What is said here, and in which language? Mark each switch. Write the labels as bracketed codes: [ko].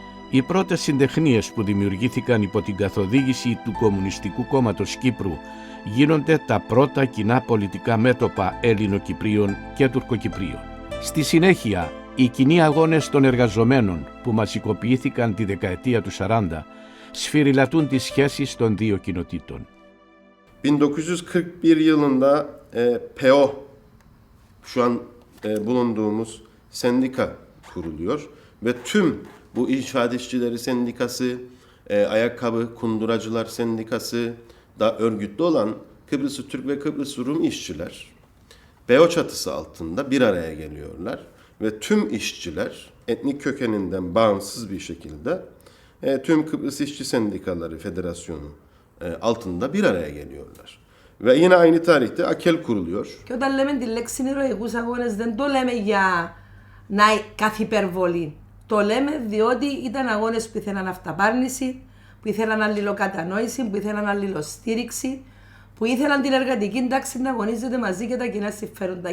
[el] Οι πρώτες συντεχνίες που δημιουργήθηκαν υπό την καθοδήγηση του Κομμουνιστικού Κόμματος Κύπρου γίνονται τα πρώτα κοινά πολιτικά μέτωπα Ελληνοκυπρίων και Τουρκοκυπρίων. Στη συνέχεια, οι κοινοί αγώνες των εργαζομένων που μαζικοποιήθηκαν τη δεκαετία του 40 σφυριλατούν τις σχέσεις των δύο κοινοτήτων. [tr] 1941 yılında PO, şu an bulunduğumuz sendika kuruluyor ve tüm bu inşaat işçileri sendikası, ayakkabı kunduracılar sendikası da örgütlü olan Kıbrıs Türk ve Kıbrıs Rum işçiler PO çatısı altında bir araya geliyorlar ve tüm işçiler etnik kökeninden bağımsız bir şekilde tüm Kıbrıs İşçi Sendikaları Federasyonu altında bir araya geliyorlar. Ve yine aynı tarihte ΑΚΕΛ kuruluyor. [el] Και όταν λέμε τη λέξη ηρωικούς αγώνες δεν το λέμε για να κάθε υπερβολή. Το λέμε διότι ήταν αγώνες που ήθελαν αυταπάρνηση, που ήθελαν αλληλοκατανόηση, που ήθελαν αλληλοστήριξη, που ήθελαν την εργατική τάξη να αγωνίζεται μαζί για τα κοινά συμφέροντα.